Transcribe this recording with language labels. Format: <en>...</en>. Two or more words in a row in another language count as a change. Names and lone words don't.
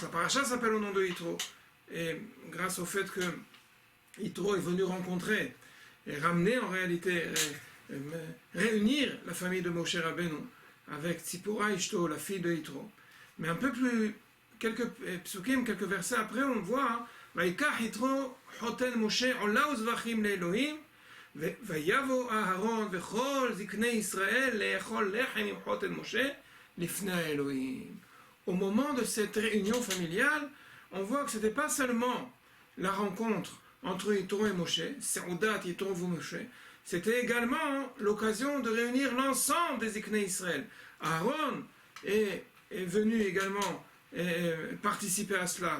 <fr>La Parashat s'appelle au nom de Yitro. Et grâce au fait que Yitro est venu rencontrer et ramener en réalité, réunir la famille de Moshe Rabbeinu avec Tzipora Ishto, la fille de Yitro. Mais un peu plus, quelques psukim, quelques versets après, on voit</fr> <he>ויקח יתרו חתן משה עלה וזבחים לאלהים, ויבוא אהרון וכל זקני ישראל לאכול לחם עם חותן משה לפני האלוהים.</he> <fr>Au moment de cette réunion familiale, on voit que ce n'était pas seulement la rencontre entre Yitro et Moshe,</fr> <he>סעודת יתרו</he> <fr>ou Moshe, c'était également l'occasion de réunir l'ensemble des</fr> <he>זקני ישראל.</he> <fr>Aaron est venu également participer à cela.</fr>